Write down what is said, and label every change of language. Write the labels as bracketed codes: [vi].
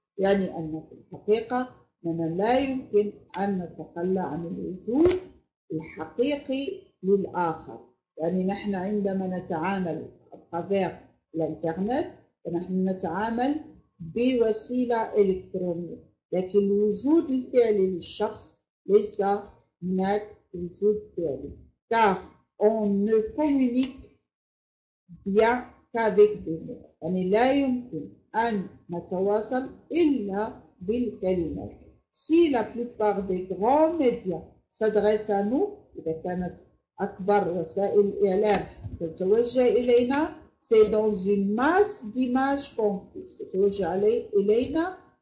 [ar] يعني أن في الحقيقة أننا لا يمكن أن نتخلى عن الوجود الحقيقي للآخر. يعني نحن عندما نتعامل travers الإنترنت فنحن نتعامل بوسيلة إلكترونية، لكن الوجود الفعلي للشخص ليس هناك وجود فعلي. [fr] car on ne communique bien qu'avec des mots. [ar] يعني لا يمكن أن نتواصل إلا بالكلمات. [fr] Si la plupart des grands médias s'adressent à nous، [ar] إذا كانت أكبر وسائل الإعلام تتوجه إلينا، [fr] c'est dans une masse d'images confuses، [ar] تتوجه إلينا